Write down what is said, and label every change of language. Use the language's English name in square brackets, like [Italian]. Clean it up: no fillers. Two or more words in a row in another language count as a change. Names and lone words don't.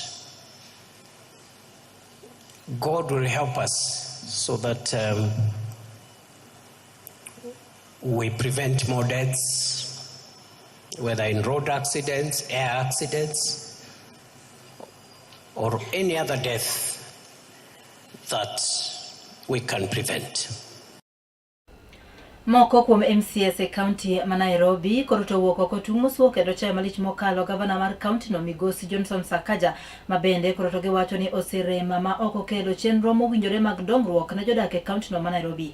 [English] God will help us so that we prevent more deaths, whether in road accidents, air accidents, or any other death that we can prevent. [Luo (Kenya and Tanzania)] Moko kuom MCS e kaunti ma Nairobi koro to wuok oko tung' mosuo kendo chayo malich mokalo gavana mar kaunti no Migosi Johnson Sakaja ma bende koro to giwacho ni oserema ma ok okelo chenro mowinjore mag dongruok ne jodak e kaunti no ma Nairobi.